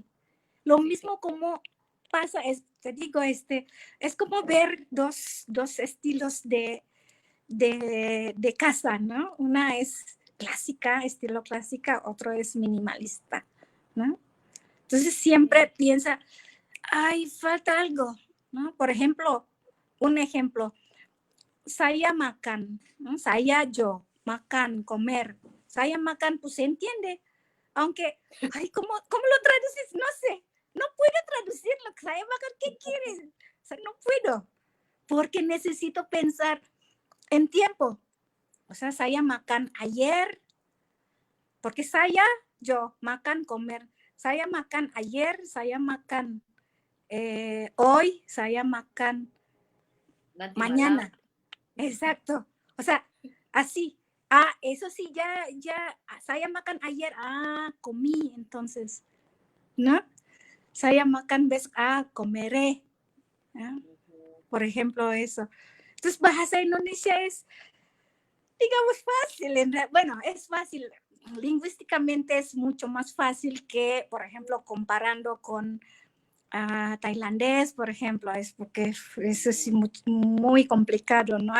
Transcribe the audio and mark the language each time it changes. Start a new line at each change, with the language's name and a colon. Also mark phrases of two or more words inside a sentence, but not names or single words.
Spanish: Lo mismo como pasa, te digo, es como ver dos estilos de casa, ¿no? Una es clásica, estilo clásica, otro es minimalista, ¿no? Entonces siempre piensa, ay, falta algo, ¿no? Por ejemplo, un ejemplo,
Indonesian: saya makan, ¿no?
Spanish: Saya yo, makan, comer.
Indonesian: Saya makan,
Spanish: pues se entiende, aunque, ay, ¿cómo lo traduces? No sé, no puedo traducirlo,
Indonesian: saya makan,
Spanish: ¿qué quieres? O sea, no puedo, porque necesito pensar en tiempo. O sea,
Indonesian: saya makan
Spanish: ayer, porque saya yo, makan comer.
Indonesian: Saya makan ayer, saya makan hoy, saya makan Nanti malam.
Spanish: mañana. Exacto. O sea, así. Eso sí,
Indonesian: saya makan
Spanish: ayer, comí, entonces, ¿no?
Indonesian: Saya makan besok,
Spanish: comeré. ¿No? Por ejemplo, eso. Entonces,
Indonesian: bahasa Indonesia
Spanish: es, digamos, fácil. Bueno, es fácil. Lingüísticamente es mucho más fácil que, por ejemplo, comparando con tailandés, por ejemplo, es porque eso es muy, muy complicado, ¿no?